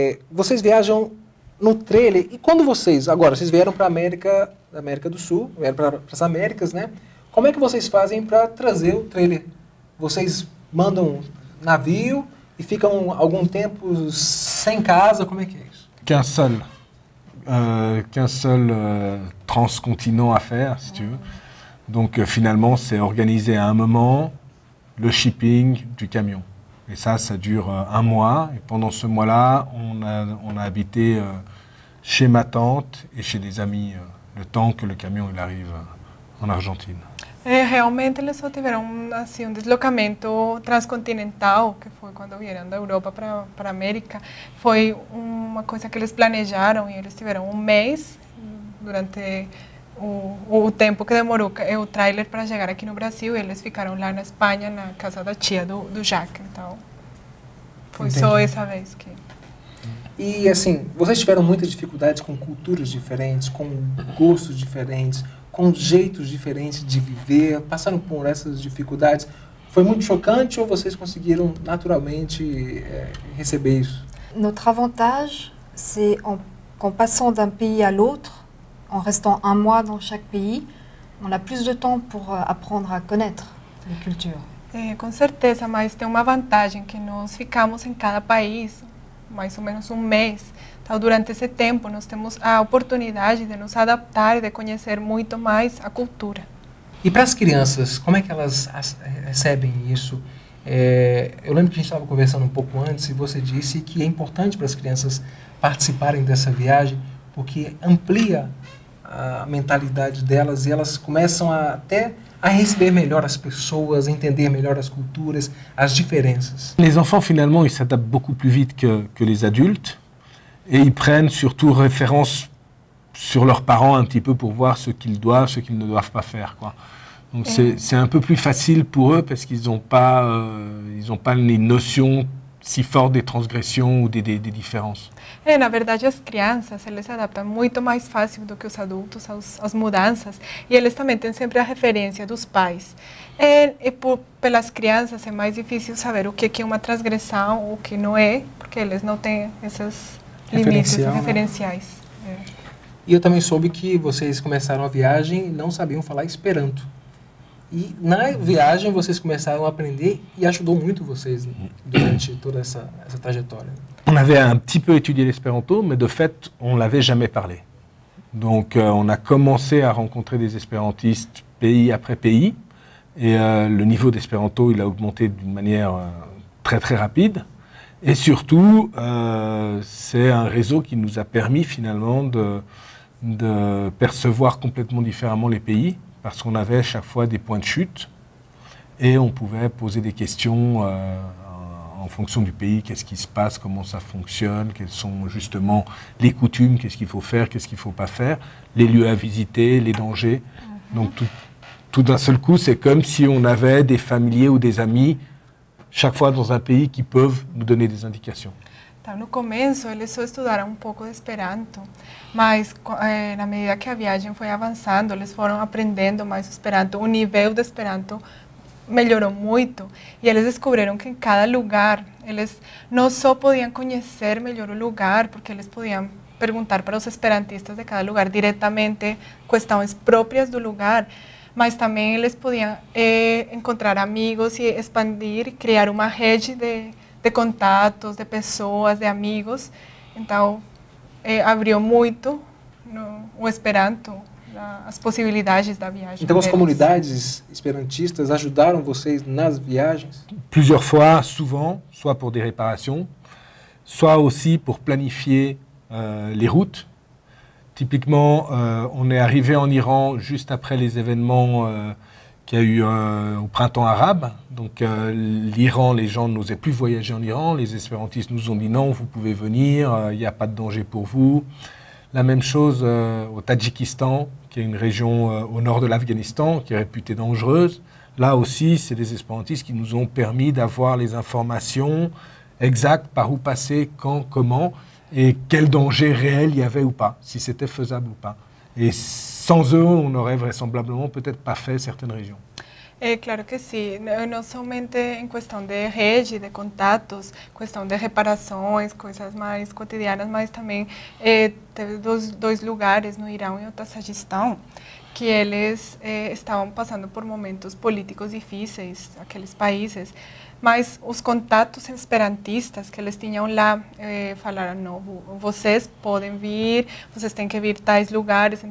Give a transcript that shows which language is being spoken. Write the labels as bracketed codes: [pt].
[pt] Vocês viajam no trailer, e quando vocês vieram para a América do Sul, vieram para as Américas, né? Como é que vocês fazem para trazer o trailer? Vocês mandam navio e ficam algum tempo sem casa, como é que é isso? [fr] Qu'un seul transcontinent à faire, si tu veux. Donc finalement, c'est organiser à un moment le shipping du camion. Et ça dure 1 mois. Et pendant ce mois-là, on a habité chez ma tante et chez des amis le temps que le camion il arrive en Argentine. [pt] Realmente eles só tiveram assim, deslocamento transcontinental, que foi quando vieram da Europa para a América. Foi uma coisa que eles planejaram, e eles tiveram 1 mês durante o tempo que demorou o trailer para chegar aqui no Brasil, e eles ficaram lá na Espanha, na casa da tia do Jacques. Então, foi só essa vez que... E assim, vocês tiveram muitas dificuldades com culturas diferentes, com gostos diferentes, com jeitos diferentes de viver, passaram por essas dificuldades. Foi muito chocante ou vocês conseguiram naturalmente receber isso? [fr] Notre avantage, c'est qu'en passant d'un pays à l'autre, en restant 1 mois dans chaque pays, on a plus de temps pour apprendre à connaître les cultures. [pt] Com certeza, mas tem uma vantagem, que nós ficamos em cada país mais ou menos 1 mês. Então, durante esse tempo, nós temos a oportunidade de nos adaptar e de conhecer muito mais a cultura. E para as crianças, como é que elas recebem isso? Eu lembro que a gente estava conversando um pouco antes e você disse que é importante para as crianças participarem dessa viagem, porque amplia a mentalidade delas e elas começam até a receber melhor as pessoas, a entender melhor as culturas, as diferenças. [fr] Les enfants, finalement, ils s'adaptent beaucoup plus vite que les adultes et ils prennent surtout référence sur leurs parents un petit peu pour voir ce qu'ils doivent, ce qu'ils ne doivent pas faire, quoi. Donc c'est un peu plus facile pour eux parce qu'ils n'ont pas les notions si fortes des transgressions ou des différenças. [pt] Na verdade, as crianças, eles se adaptam muito mais fácil do que os adultos às mudanças, e eles também têm sempre a referência dos pais. Pelas crianças é mais difícil saber o que é uma transgressão, o que não é, porque eles não têm esses limites referenciais. Né? E eu também soube que vocês começaram a viagem e não sabiam falar Esperanto. E na viagem vocês começaram a aprender e ajudou muito vocês durante toda essa trajetória. [fr] On avait un petit peu étudié l'espéranto, mais de fait, on ne l'avait jamais parlé. Donc on a commencé à rencontrer des espérantistes pays après pays, et le niveau d'espéranto, il a augmenté d'une manière très très rapide. Et surtout, c'est un réseau qui nous a permis finalement de percevoir complètement différemment les pays, parce qu'on avait à chaque fois des points de chute et on pouvait poser des questions en fonction du pays, qu'est-ce qui se passe, comment ça fonctionne, quelles sont justement les coutumes, qu'est-ce qu'il faut faire, qu'est-ce qu'il ne faut pas faire, les lieux à visiter, les dangers. Donc tout d'un seul coup, c'est comme si on avait des familiers ou des amis chaque fois dans un pays qui peuvent nous donner des indications. [pt] Então, no começo, eles só estudaram um pouco de Esperanto, mas na medida que a viagem foi avançando, eles foram aprendendo mais Esperanto, o nível de Esperanto melhorou muito, e eles descobriram que em cada lugar, eles não só podiam conhecer melhor o lugar, porque eles podiam perguntar para os esperantistas de cada lugar diretamente questões próprias do lugar, mas também eles podiam encontrar amigos e expandir, criar uma rede de contatos, de pessoas, de amigos. Então, abriu muito o Esperanto, as possibilidades da viagem. Então, as comunidades esperantistas ajudaram vocês nas viagens? [fr] Plusieurs fois, souvent, soit pour des réparations, soit aussi pour planifier les routes. Typiquement, on est arrivé en Iran juste après les événements qu'il y a eu au printemps arabe. Donc l'Iran, les gens n'osaient plus voyager en Iran. Les espérantistes nous ont dit non, vous pouvez venir, il n'y a pas de danger pour vous. La même chose au Tadjikistan, qui est une région au nord de l'Afghanistan, qui est réputée dangereuse. Là aussi, c'est des espérantistes qui nous ont permis d'avoir les informations exactes, par où passer, quand, comment, et quel danger réel il y avait ou pas, si c'était faisable ou pas. Et sans eux, on n'aurait vraisemblablement peut-être pas fait certaines régions. [pt] Claro que sim, não somente em questão de rede, de contatos, questão de reparações, coisas mais cotidianas, mas também teve dois lugares no Irão e no Tajiquistão que eles estavam passando por momentos políticos difíceis, aqueles países, mas os contatos esperantistas que eles tinham lá falaram, não, vocês podem vir, vocês têm que vir tais lugares.